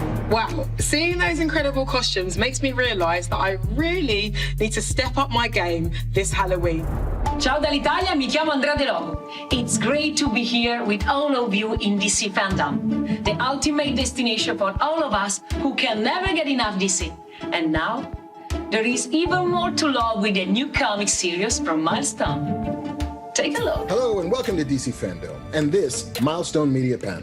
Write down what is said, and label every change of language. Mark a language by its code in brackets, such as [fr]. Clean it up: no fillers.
[en] Wow, seeing those incredible costumes makes me realise that I really need to step up my game this Halloween. [it] Ciao dall'Italia, mi chiamo Andrea De Logo. [en] It's great to be here with all of you in DC Fandome, the ultimate destination for all of us who can never get enough DC. And now, there is even more to love with a new comic series from Milestone. Take a look. Hello and welcome to DC Fandome and this Milestone Media panel.